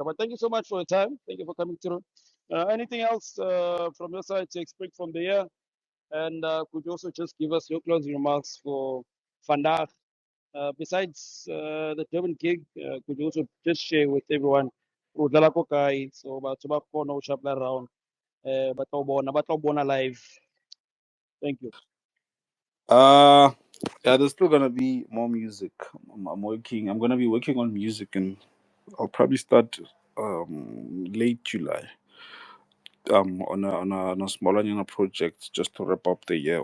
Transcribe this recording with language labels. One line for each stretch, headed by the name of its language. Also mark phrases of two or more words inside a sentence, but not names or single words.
English: But thank you so much for your time. Thank you for coming through. Anything else from your side to expect from the year? And could you also just give us your closing remarks for Vandaag? Besides the Durban gig, could you also just share with everyone
Zulu: udlala ko kae?
Southern Sotho: So batho ba kgona ho sharpla around ba tlo bona live.
English: Thank you. uh yeah, there's still gonna be more music. I'm gonna be working on music, and I'll probably start late July on a smaller project just to wrap up the year.